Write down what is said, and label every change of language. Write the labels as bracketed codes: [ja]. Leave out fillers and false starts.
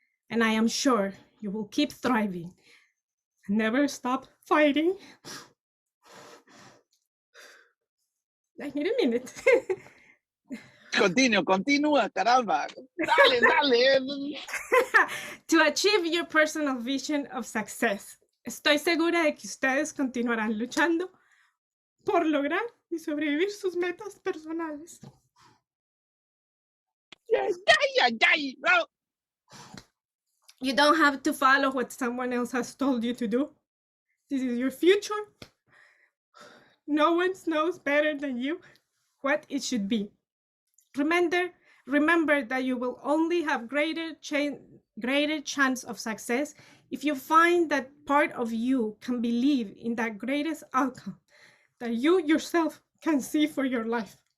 [en] And I am sure you will keep thriving and never stop fighting. I need a minute. [es] Continúa, caramba. Dale. [en] To achieve your personal vision of success. [es] Estoy segura de que ustedes continuarán luchando por lograr y sobrevivir sus metas personales. No. [en] You don't have to follow what someone else has told you to do. This is your future. No one knows better than you what it should be. Remember that you will only have greater chance of success if you find that part of you can believe in that greatest outcome that you yourself can see for your life.